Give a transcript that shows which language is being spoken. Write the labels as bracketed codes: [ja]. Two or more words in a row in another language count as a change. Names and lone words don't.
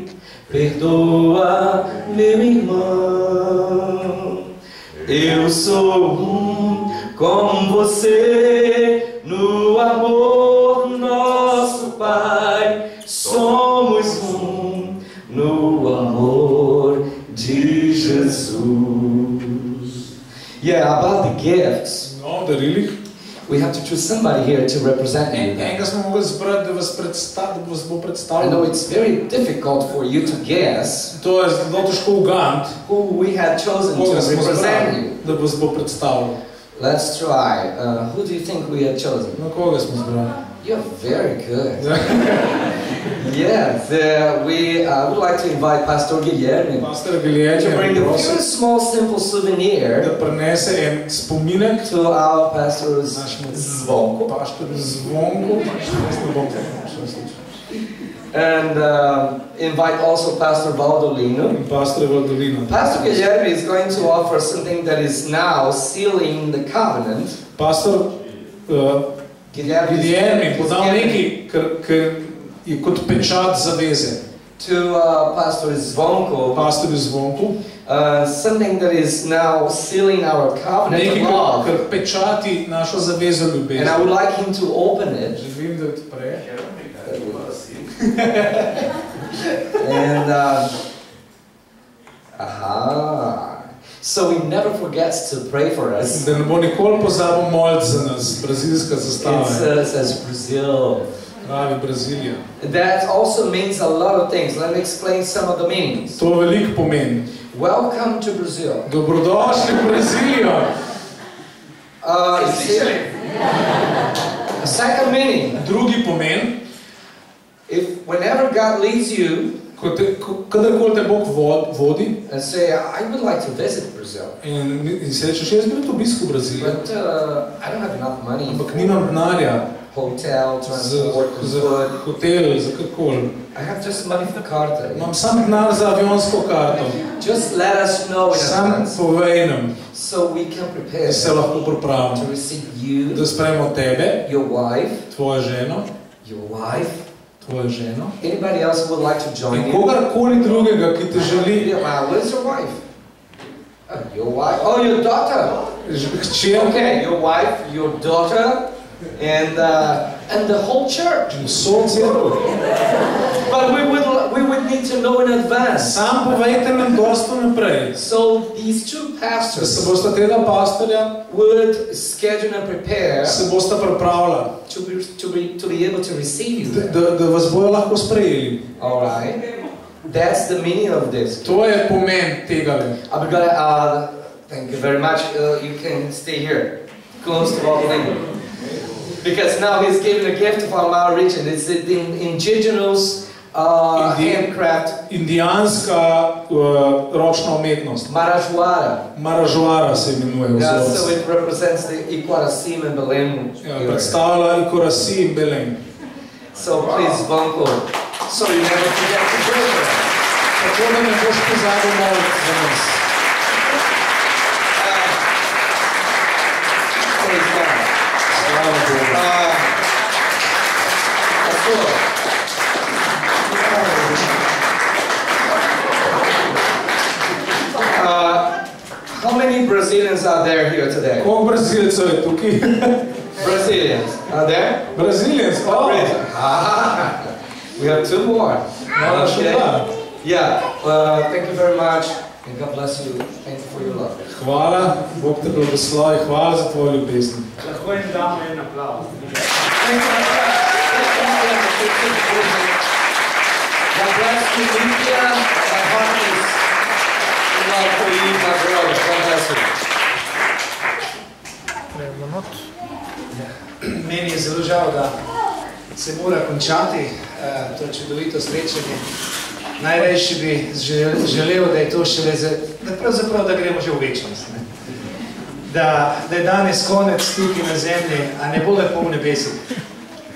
[pt] Perdoa, meu irmão, eu sou com você no amor nosso Pai. Somos no amor de Jesus. [en] Yeah, about the gifts. [sl] No, darilih. [en] We have to choose somebody here to represent you. [sl] Enega smo mogli zbrati, da vas bo [en] I know [sl] predstavljal. [en] it's very difficult for you to guess [sl] To je zelo težko uganiti, [en] who we have chosen to [sl] koga smo [en] represent [sl] zbrali, [en] you. [sl] da vas bo predstavljal. [en] Let's try. Who do you think we have chosen? [sl] Na koga smo zbrali? [en] You're very good. Yes, we would like to invite Pastor Guilherme [sl] Pastor [en] to [sl] Guilherme [en] bring a [sl] prosim, [en] few small, simple souvenir [sl] da prinese en spominek [en] to our pastor's [sl] našemu [en] Zvonko [sl] pastorju Zvonku. Ne bom [en] and invite also Pastor Valdolino. [sl] in pastor Valdolino. [en] Pastor Guilherme is going to offer something that is now sealing the covenant. [sl] Pastor Guilherme podal nekaj, kar je kot pečat zaveze. [en] To Pastor Zvonko. [sl] Pastor Zvonko. [en] Something that is now sealing our covenant of love. [sl] Kar pečati našo zavezo ljubezni. [en] And I would like him to open it. [sl] Želim, da odpre. [en] And so he never forgets to pray for us. [sl] Da ne bo nikoli pozabil moliti za nas, brazilska zastava. [en] It says Brazil. [sl] Pravi Brazilija. [en] That also means a lot of things. Let me explain some of the meanings. [sl] To veliko pomeni. [en] Welcome to Brazil. [sl] Dobrodošli v Brazilijo. [en] A second meaning. [sl] Drugi pomen. [en] Whenever God leads you, [sl] kadarkoli te Bog vodi, [en] and say, I would like to visit Brazil. [sl] In se rečeš, jaz bi to obiskal Brazilijo. [en] But I don't have enough money. [sl] Ampak nimam denarja. [en] Hotel, transport, [sl] za hotel, za karkoli. [en] I have just money for the card. [sl] Imam sam denar za avionsko karto. [en] Just let us know in advance. [sl] Sam povej nam. [en] So we can prepare. [sl] Se lahko pripravimo. [en] To receive you. [sl] Da sprejmemo tebe. [en] Your wife. [sl] Tvojo ženo. [en] Your wife. [sl] Tvojo ženo. [en] Anybody else who would like to join you? [sl] In kogarkoli drugega, ki te želi. [en] Where's your wife? Your wife. Oh, your daughter. Okay, your wife, your daughter. And the whole church. But we would need to know in advance. [sl] Sam povejte nam dosto naprej. [en] So these two pastors [sl] se bosta tega pastorja [en] would schedule and prepare [sl] se bosta pripravila [en] to be able to receive you. [sl] Da vas bojo lahko sprejeli. [en] All right. That's the meaning of this. [sl] To je pomen tega. [en] Thank you very much. You can stay here, close to all the language. Because now he's giving a gift of our region. It's indigenous handcraft. [sl] Indijanska ročna umetnost. [en] Marajoara. [sl] Marajoara se imenuje. [en] Yeah, so it represents the Iquarasim and Belém. [sl] Predstavlja Iquarasim in Belém. [en] So please, Zvonko, so you never forget to pray for us. [sl] Tako da ne boš pozabil moliti za nas. [en] Praise God. How many Brazilians are there here today? Koliko Brazilcev je tukaj? Brazilians. Are there? Brazilians? Oh. We have two more. Okay. Yeah. Thank you very much. And God bless you. Thank you for your love. [sl] Hvala, Bog te blagoslovi, hvala za tvojo ljubezen. Lahko jim damo en aplauz. [en] God bless you, Lydia. My heart is in love for you, my brother. God bless you. [sl] Meni je zelo žal, da se mora končati to čudovito srečanje. Najrajši bi želel, da je to šele da gremo že v večnost. Da je danes konec tukaj na zemlji, a ne bo lepo v nebesih.